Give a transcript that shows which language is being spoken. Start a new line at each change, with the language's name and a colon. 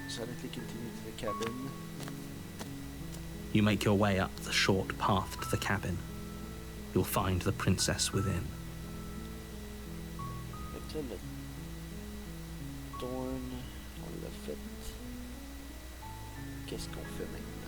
French: Ça va être les
English: continue to the cabin. You make your way up the short path to the cabin. You'll find the princess within.
French: Fait que là, le thorn, on l'a fait. Qu'est-ce qu'on fait maintenant?